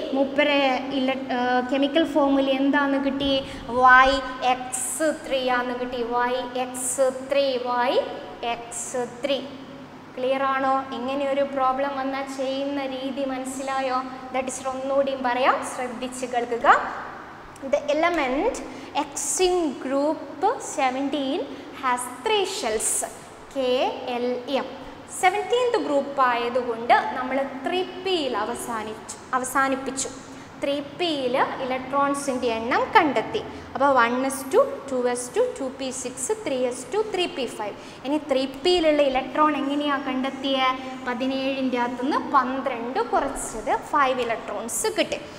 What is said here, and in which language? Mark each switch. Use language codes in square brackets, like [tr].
[ml] മൂപ്പരെ chemical formula എന്താന്ന് കിട്ടി? yx3 ആന്ന് കിട്ടി. yx3 yx3. ക്ലിയർ ആണോ? ഇങ്ങനെ ഒരു പ്രോബ്ലം വന്നാൽ ചെയ്യുന്ന രീതി മനസ്സിലായോ? ടീച്ചർ ഒന്നുകൂടിയും പറയാം, ശ്രദ്ധിച്ച് കേൾക്കുക. [en] The element X in group 17 has 3 shells KLM. [ml] 17th group ആയതുകൊണ്ട് നമ്മൾ 3pയിൽ അവസാനിപ്പിച്ചു. 3pയിൽ ഇലക്ട്രോൺസിൻ്റെ എണ്ണം കണ്ടെത്തി. അപ്പോൾ 1s2 2s2 2p6 3s2 3p5. ഇനി 3pയിലുള്ള ഇലക്ട്രോൺ എങ്ങനെയാണ് കണ്ടെത്തിയത്? 17ൻ്റെ അകത്തുനിന്ന് 12 കുറച്ചത് 5 ഇലക്ട്രോൺസ് കിട്ടി.